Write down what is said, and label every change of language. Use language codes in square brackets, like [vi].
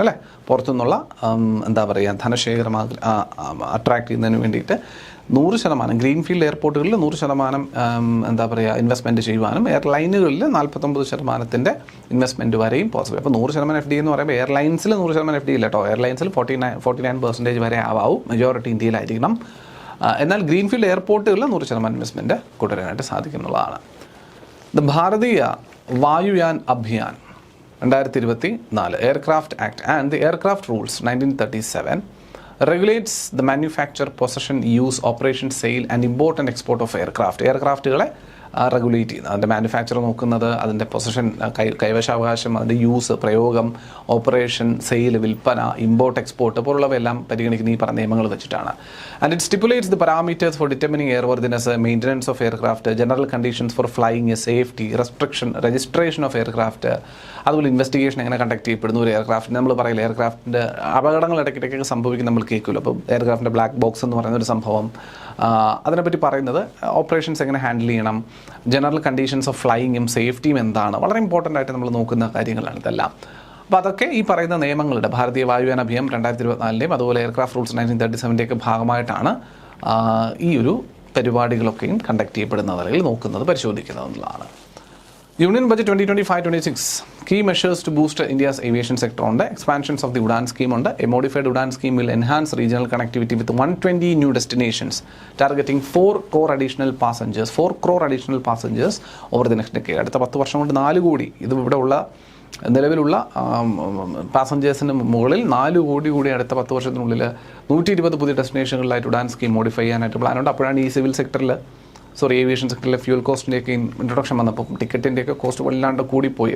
[ml] അല്ലേ, പുറത്തുനിന്നുള്ള ധനശേഖരം അട്രാക്ട് ചെയ്യുന്നതിന് വേണ്ടിയിട്ട് 100% ഗ്രീൻഫീൽഡ് എയർപോർട്ടുകളിൽ 100% ഇൻവെസ്റ്റ്മെൻറ്റ് ചെയ്യുവാനും എയർലൈനുകളിൽ 49% ഇൻവെസ്റ്റ്മെൻറ്റ് വരെയും പോസിബിൾ. അപ്പോൾ 100% FDI എന്ന് പറയുമ്പോൾ എയർലൈൻസിൽ 100% FDI ഇല്ല കേട്ടോ. എയർലൈൻസിൽ 49% വരെ ആവാവും, മെജോറിറ്റി ഇന്ത്യയിലായിരിക്കണം. എന്നാൽ ഗ്രീൻഫീൽഡ് എയർപോർട്ടുകളിൽ 100% ഇൻവെസ്റ്റ്മെൻറ്റ് കൊണ്ടുവരാനായിട്ട് സാധിക്കുന്നതാണ്. [en] Bharatiya Vayuyan Abhiyan 2024 aircraft act and the aircraft rules 1937 regulates the manufacture, possession, use, operation, sale and import and export of aircraft. [ml] എയർക്രാഫ്റ്റുകളെ regulate ചെയ്യുന്നത്, അതിൻ്റെ മാനുഫാക്ചർ നോക്കുന്നത്, അതിൻ്റെ പൊസഷൻ കൈവശാവകാശം, അതിൻ്റെ യൂസ്, പ്രയോഗം, ഓപ്പറേഷൻ, സെയിൽ, വിൽപ്പന, ഇമ്പോർട്ട്, എക്സ്പോർട്ട് പോലുള്ളവയെല്ലാം പരിഗണിക്കുന്ന ഈ പറഞ്ഞ നിയമങ്ങൾ വെച്ചിട്ടാണ്. [en] and it stipulates the parameters for determining airworthiness, maintenance of aircraft, general conditions for flying, safety, restriction, registration of aircraft, [ml] അതുപോലെ ഇൻവെസ്റ്റിഗേഷൻ എങ്ങനെ കണ്ടക്ട് ചെയ്യപ്പെടുന്നു ഒരു എയർക്രാഫ്റ്റിന്. നമ്മൾ പറയില്ല എയർക്രാഫ്റ്റിൻ്റെ അപകടങ്ങൾ ഇടയ്ക്കിടയ്ക്ക് സംഭവിക്കും, നമ്മൾ കേൾക്കുമല്ലോ. അപ്പോൾ എയർക്രാഫ്റ്റിൻ്റെ ബ്ലാക്ക് ബോക്സ് എന്ന് പറയുന്ന ഒരു സംഭവം, അതിനെപ്പറ്റി പറയുന്നത് ഓപ്പറേഷൻസ് എങ്ങനെ ഹാൻഡിൽ ചെയ്യണം, ജനറൽ കണ്ടീഷൻസ് ഓഫ് ഫ്ലൈയിങ്ങും സേഫ്റ്റിയും എന്താണ്, വളരെ ഇമ്പോർട്ടൻ്റ് ആയിട്ട് നമ്മൾ നോക്കുന്ന കാര്യങ്ങളാണ് ഇതെല്ലാം. അപ്പോൾ അതൊക്കെ ഈ പറയുന്ന നിയമങ്ങളുടെ ഭാരതീയ വായുയാന അഭിയാൻ 2024 അതുപോലെ എയർക്രാഫ്റ്റ് റൂൾസ് 1937 ഭാഗമായിട്ടാണ് ഈ ഒരു പരിപാടികളൊക്കെയും കണ്ടക്ട് ചെയ്യപ്പെടുന്നത്, അല്ലെങ്കിൽ നോക്കുന്നത്, പരിശോധിക്കുന്നത് എന്നുള്ളതാണ്. [en] Union Budget 2025-26 key measures to boost India's aviation sector on the expansions of the UDAN scheme on a modified UDAN scheme will enhance regional connectivity with 120 new destinations targeting 4 crore additional passengers over the next decade. [ml] അടുത്ത 10 വർഷം കൊണ്ട് 4 കോടി, ഇത് ഇവിടെ ഉള്ള നിലവിലുള്ള പാസഞ്ചേഴ്സിന് മുകളിൽ 4 കോടി കൂടി അടുത്ത 10 വർഷത്തിനുള്ളിൽ 120 പുതിയ ഡെസ്റ്റിനേഷനുകളിലായിട്ട് ഉഡാൻ സ്കീം മോഡിഫൈ ചെയ്യാനായിട്ട് പ്ലാനുണ്ട്. അപ്പോഴാണ് ഈ സിവിൽ സെക്ടറിൽ ഏവിയേഷൻ സെക്ടറിലെ ഫ്യൂൽ കോസ്റ്റിൻ്റെയൊക്കെ ഇൻട്രൊഡക്ഷൻ വന്നപ്പോൾ ടിക്കറ്റിൻ്റെയൊക്കെ കോസ്റ്റ് വല്ലാണ്ട് കൂടിപ്പോയി.